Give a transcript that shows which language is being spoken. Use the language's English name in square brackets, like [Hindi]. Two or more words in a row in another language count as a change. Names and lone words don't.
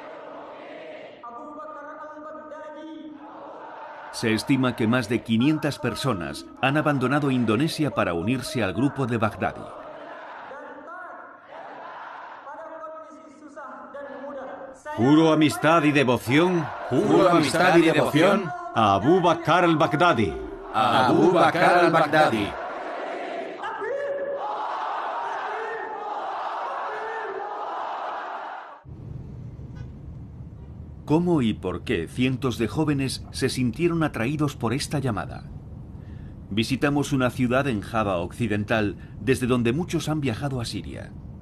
[Spanish] Se estima que más de 500 personas han abandonado Indonesia para unirse al grupo de Baghdadi. Juro amistad y devoción Juro amistad y devoción a Abu Bakr al-Baghdadi. a Abu Bakr al-Baghdadi. ¿Cómo y por qué cientos de jóvenes se sintieron atraídos por esta llamada? Visitamos una ciudad en Java Occidental, desde donde muchos han viajado a Siria.